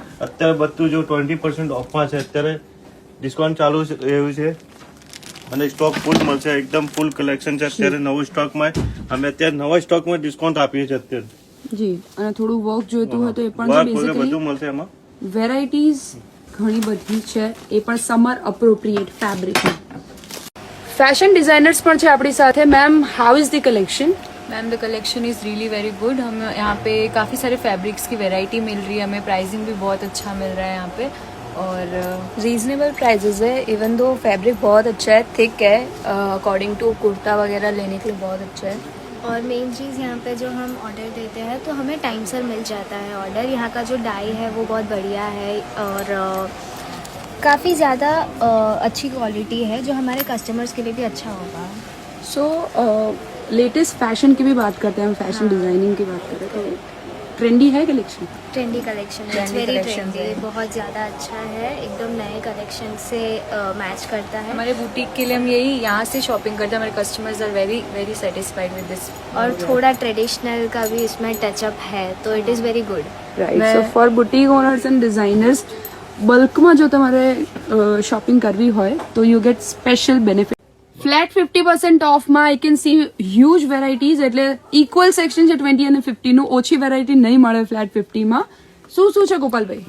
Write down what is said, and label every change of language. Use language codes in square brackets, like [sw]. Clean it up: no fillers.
[gu] અત્યારે બધું જો 20% ઓફમાં છે, અત્યારે ડિસ્કાઉન્ટ ચાલુ એવું છે અને સ્ટોક ફૂલ મળશે, એકદમ ફૂલ કલેક્શન છે અત્યારે નવું સ્ટોકમાં. અમે અત્યારે નવા સ્ટોકમાં ડિસ્કાઉન્ટ આપીએ છીએ અત્યારે. જી, અને થોડું વર્ક જોઈતું હોય તો એ પણ બધું બેઝિકલી મળશે એમાં. વેરાયટીઝ ઘણી બધી છે, એ પણ સમર અપ્રોપ્રિએટ ફેબ્રિકની. ફેશન ડિઝાઇનર્સ પણ છે આપણી સાથે. Ma'am, [en] How is the collection? Ma'am the collection is really very good. [hi] हम यहाँ पे काफ़ी सारे फैब्रिक्स की वैरायटी मिल रही है, हमें प्राइसिंग भी बहुत अच्छा मिल रहा है यहाँ पे और रीजनेबल प्राइजेस है. इवन दो फैब्रिक बहुत अच्छा है, थिक है, अकॉर्डिंग टू कुर्ता वगैरह लेने के लिए बहुत अच्छा है. और मेन चीज़ यहाँ पे जो हम ऑर्डर देते हैं तो हमें टाइम से मिल जाता है ऑर्डर. यहाँ का जो डाई है वो बहुत बढ़िया है और काफ़ी ज़्यादा अच्छी क्वालिटी है जो हमारे कस्टमर्स के लिए भी अच्छा होगा. सो लेटेस्ट फैशन की भी बात करते हैं हम, फैशन डिजाइनिंग की बात करें तो ट्रेंडी है कलेक्शन? ट्रेंडी कलेक्शन है, वेरी ट्रेंडी, बहुत ज़्यादा अच्छा है, एकदम नए कलेक्शन से मैच करता है. हमारे बुटीक के लिए हम यही यहाँ से शॉपिंग करते हैं. हमारे customers [en] Are very very satisfied with this. [hi] और थोड़ा ट्रेडिशनल का भी इसमें टचअप है तो [en] It is very good. Right. So for boutique owners and designers, [gu] બલ્કમાં જો તમારે શોપિંગ કરવી હોય તો you get special benefit. Flat 50% ઓફમાં [en] I can see huge varieties, [gu] એટલે ઇક્વલ સેક્શન છે 20 અને 50 નું. ઓછી વેરાયટી નહીં મળે ફ્લેટ 50 માં. શું શું છે ગોપાલભાઈ?